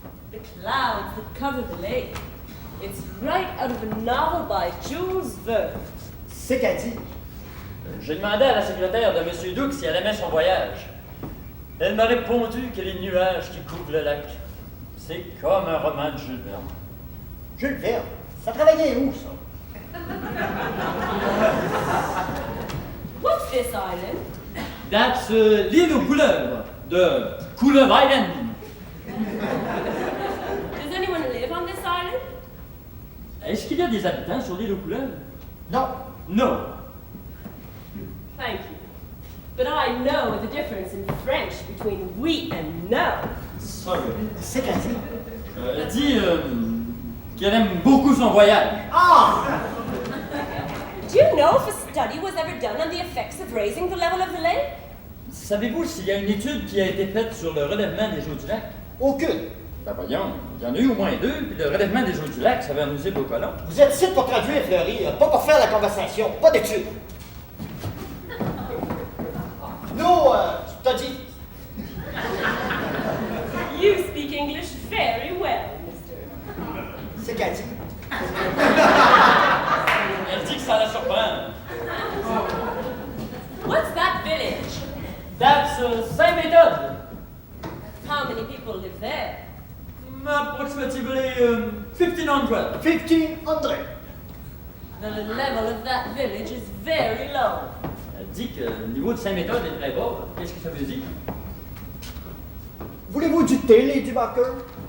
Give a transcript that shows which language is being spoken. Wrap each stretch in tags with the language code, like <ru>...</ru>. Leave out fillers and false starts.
<en>The clouds that cover the lake. It's right out of a novel by Jules Verne.</en> <fr>C'est qu'elle dit. J'ai demandé à la secrétaire de M. Duke si elle aimait son voyage. Elle m'a répondu que les nuages qui couvrent le lac, c'est comme un roman de Jules Verne. Jules Verne, ça travaillait où, ça?</fr> <en>What's this island? That's l'île aux couleuvres, de Couleuvre Island. Does anyone live on this island?</en> <fr>Est-ce qu'il y a des habitants sur l'île aux couleuvres? Non. Non.</fr> <en>Thank you. But I know the difference in French between oui and no. Sorry.</en> <fr>C'est qu'elle dit. Elle dit qu'elle aime beaucoup son voyage. Ah!</fr> <en>Do you know if a study was ever done on the effects of raising the level of the lake?</en> <fr>Savez-vous s'il y a une étude qui a été faite sur le relèvement des eaux du lac? Aucune. Ben voyons, il y en a eu au moins 2, puis le relèvement des eaux du lac, ça va amuser aux colons. Vous êtes ici pour traduire, Fleury, pas pour faire la conversation, pas d'études.</fr> <en>No study. You speak English very well, mister.</en> <fr>C'est qu'elle dit. Elle dit que ça la surprend.</fr> <en>What's that village? That's Saint-Méthode. How many people live there? Approximately 1,500. 1,500. The level of that village is very low.</en> <fr>Elle dit que le niveau de Saint-Méthode est très bas. Qu'est-ce que ça veut dire? Voulez-vous du thé, Lady Barker?</fr>